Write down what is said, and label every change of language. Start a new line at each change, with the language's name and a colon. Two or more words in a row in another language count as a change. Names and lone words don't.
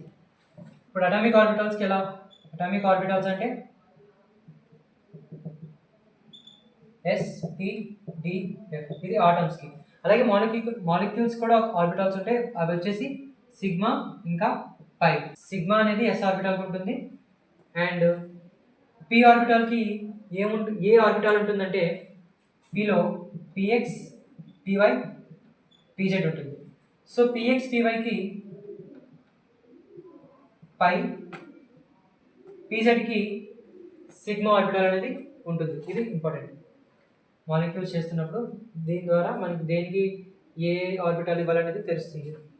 Telugu: ఇప్పుడు
English: atomic orbitals
Telugu: ఎలా?
English: atomic orbitals
Telugu: అంటే sp(d)f, ఇది ఆటమ్స్కి. అలాగే మాలిక్యూల్స్ కూడా ఆర్బిటాల్స్ ఉంటాయి. అవి వచ్చేసి సిగ్మా ఇంకా పై. సిగ్మా అనేది s ఆర్బిటాల్కి ఉంటుంది. అండ్ p ఆర్బిటాల్కి ఏ ఆర్బిటాల్ ఉంటుందంటే, pలో px py pz ఉంటుంది. సో px pyకి పై, pzకి సిగ్మా ఆర్బిటాల్ అనేది ఉంటుంది. ఇది
English: important molecules
Telugu: చేస్తున్నప్పుడు. దీని ద్వారా మనకి దేనికి ఏ ఆర్బిటాల్ ఇవ్వాలనేది తెలుస్తుంది.